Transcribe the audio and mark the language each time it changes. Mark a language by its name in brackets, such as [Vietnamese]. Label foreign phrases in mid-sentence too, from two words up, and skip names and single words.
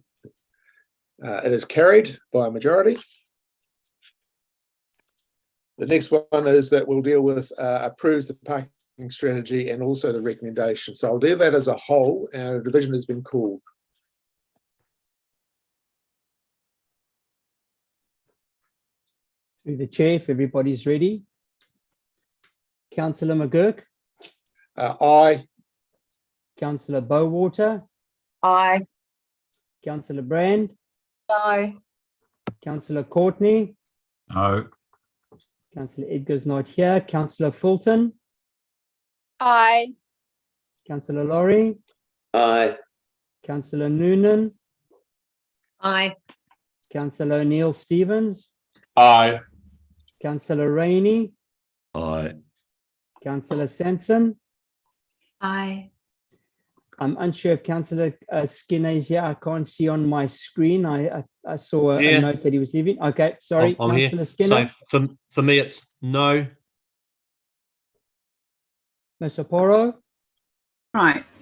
[English] It is carried by a majority. The next one is that we'll deal with approves the parking strategy and also the recommendation. So I'll do that as a whole. Our division has been called. Through the chair, if everybody's ready. Councillor McGurk. Aye. Councillor Bowater. Aye. Councillor Brand. No. Councillor Courtney. No. Councillor Edgar's not here. Councillor Fulton. Aye. Councillor Laurie. Aye. Councillor Noonan. Aye. Councillor Neil Stevens. Aye. Councillor Rainey. Aye. Councillor Sanson. Aye. I'm unsure if Councillor Skinner is here. I can't see on my screen. I saw a note that he was leaving. Okay, sorry, I'm Councillor here. Skinner. So for me, it's no. Ms. Oporo. Right.